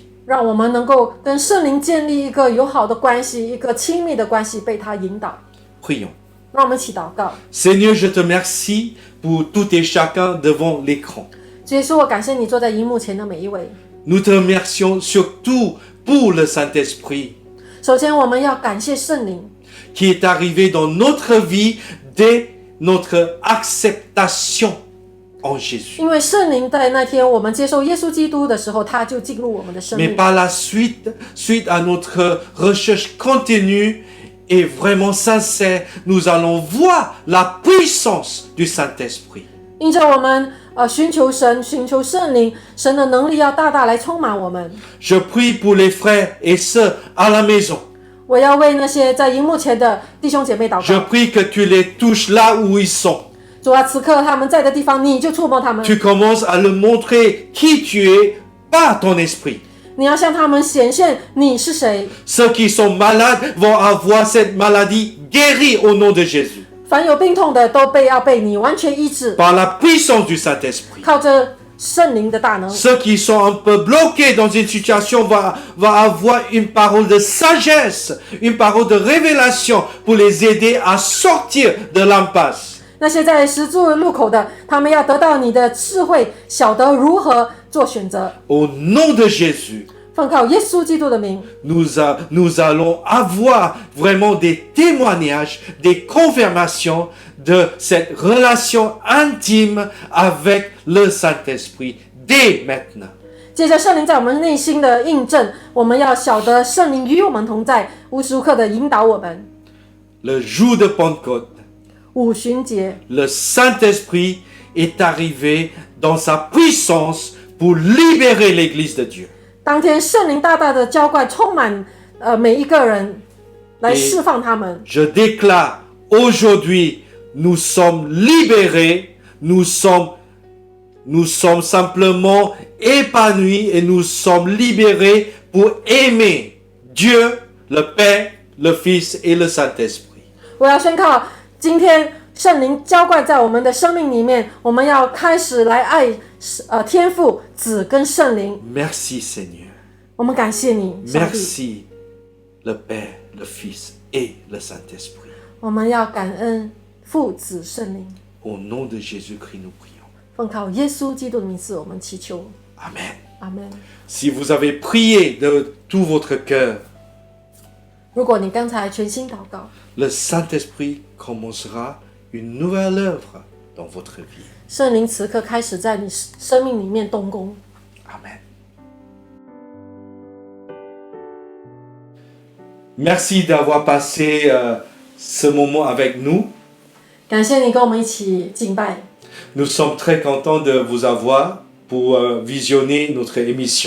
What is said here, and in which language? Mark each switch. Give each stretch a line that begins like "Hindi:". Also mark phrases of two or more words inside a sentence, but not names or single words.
Chinese: 让我们能够跟圣灵建立一个友好的关系，一个亲密的关系，被他引导。
French: Prions.
Chinese: 让我们一起祷告。
French: Seigneur, je te remercie pour tout et chacun devant l'écran.
Chinese: 主耶稣，我感谢你坐在荧幕前的每一位。
French: Nous te remercions surtout pour le Saint-Esprit
Chinese: 首先，我们要感谢圣灵，
French: qui est arrivé dans notre vie dès notre acceptation en Jésus.
Chinese: 因为圣灵在那天我们接受耶稣基督的时候，他就进入我们的生
French: Mais
Chinese: 命。
French: par la suite, suite à notre recherche continue et vraiment sincère, nous allons voir la puissance du Saint-Esprit.
Chinese: 因着我们寻求神、寻求圣灵，神的能力要大大来充满我们。
French: Je prie pour les frères et sœurs à la maison.
Chinese: 我要为那些在荧幕前的弟兄姐妹祷
French: Je
Chinese: 告。
French: prie que tu les touches là où ils sont.
Chinese: 主啊，此刻他们在的地方，你就触摸他们。
French: Tu commences à leur montrer qui tu es par ton esprit.
Chinese: 你要向他们显现你是谁。
French: Ceux qui sont malades vont avoir cette maladie guérie au nom de Jésus.
Chinese: 凡有病痛的都要被你完全医治，
French: Par la puissance du Saint-Esprit.
Chinese: 靠着圣灵的大能。
French: Ceux qui sont un peu bloqués dans une situation vont avoir une parole de sagesse, une parole de révélation pour les aider à sortir de l'impasse.
Chinese: 那些在十字路口的，他们要得到你的智慧，晓得如何做选择。
French: Au nom de Jésus,
Chinese: 奉靠耶稣基督的名，
French: nous allons avoir vraiment des témoignages, des confirmations de cette relation intime avec le Saint-Esprit dès maintenant.
Chinese: 借着圣灵在我们内心的印证，我们要晓得圣灵与我们同在，无时无刻的引导我们。
French: Le jour de Pentecôte,
Chinese: 五旬节，
French: le Saint-Esprit est arrivé dans sa puissance pour libérer l'Église de Dieu.
Chinese: 当天圣灵大大的浇灌，充满每一个人，来释放他们。
French: Je déclare aujourd'hui, nous sommes libérés, nous sommes simplement épanouis et nous sommes libérés pour aimer Dieu, le Père, le Fils et le Saint-Esprit.
Chinese: 我要宣告，今天圣灵浇灌在我们的生命里面，我们要开始来爱天父、子跟圣灵。
French: Merci Seigneur.
Chinese: 我们感谢你，上帝。
French: Merci le Père, le Fils et le Saint-Esprit.
Chinese: 我们要感恩父、子、圣灵。
French: Au nom de Jésus-Christ, nous prions.
Chinese: 奉靠耶稣基督的名字，我们祈求。
French: Amen.
Chinese: 阿门。
French: Si vous avez prié de tout votre cœur,
Chinese: 如果你刚才全心祷告，
French: le Saint-Esprit commencera une nouvelle œuvre dans votre vie.
Chinese: 圣灵此刻开始在你生命里面动工。
French: Amen. Merci d'avoir passé ce moment avec nous.
Chinese: 感谢你跟我们一起敬拜，
French: Nous sommes très contents de vous avoir pour visionner notre émission.